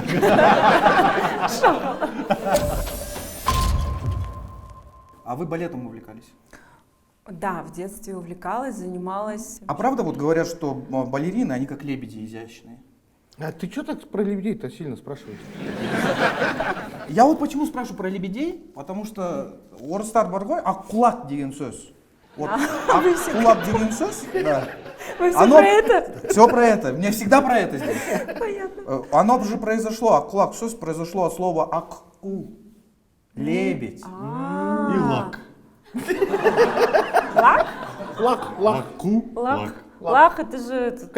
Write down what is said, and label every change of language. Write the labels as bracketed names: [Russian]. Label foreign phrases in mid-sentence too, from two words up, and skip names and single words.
[Russian] А вы балетом увлекались? Да, в детстве увлекалась, занималась. А правда вот говорят, что балерины, они как лебеди изящные? А ты что так про лебедей-то сильно спрашиваешь? Я вот почему спрашиваю про лебедей, потому что [Kazakh] орыстар бар ғой, аққұлақ деген сөз. Вот аққұлақ деген сөз, да. [Russian] Вы все про это? Все про это, мне всегда про это здесь. Понятно. Оно же произошло, [Kazakh] аққұлақ сөз [Russian] произошло от слова аққу, лебедь. И лак. Лак? Лак, лак. Лаку. Лак. Лак это же... этот,